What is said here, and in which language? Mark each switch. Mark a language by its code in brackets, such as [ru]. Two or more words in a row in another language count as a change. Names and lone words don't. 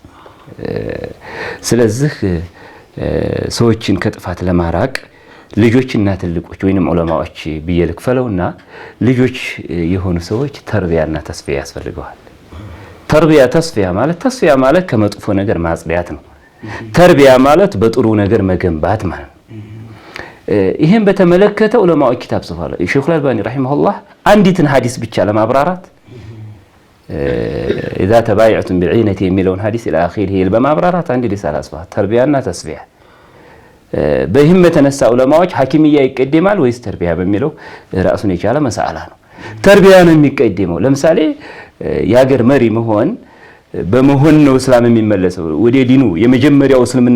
[am] ስለዚህ ሰዎችን ከጥፋት ለማራቅ ልጆችና ትልቆች ወይንም ዑለማዎች ብዬ ልክፈለውና ልጆች የሆኑ ሰዎች ተርቢያና ተስፊያ ያስፈልገዋል። ተስፊያ ማለት ከመጥፎ ነገር ማጽዳት ነው። ተርቢያ ማለት በጥሩ ነገር መገንባት ማለት ነው። ይሄን በተመለከተ ዑለማዎች ኪታብ ጽፈዋል። ሼኹል አልባኒ ረሂመሁላህ አንዲትን ሐዲስ ብቻ ለማብራራት [ar] إذا تبايعتم بالعينة [am] የሚለውን ሐዲስ [ar] إلى آخره [am] በማብራራት አንድ ሪሳላ ጽፈዋል። ተርቢያና ተስፊያ በህም የተነሳ ዑለማዎች ሐኪምያ ይቀደማል ወይስ ተርቢያ በሚለው ራሱን የቻለ መሳአላ ነው። ተርቢያ ነው የሚቀደመው። ለምሳሌ የሀገር መሪ መሆን በመሆን ነው እስላም የሚመለሰው ወደ ዲኑ። የመጀመሪያው እስልምና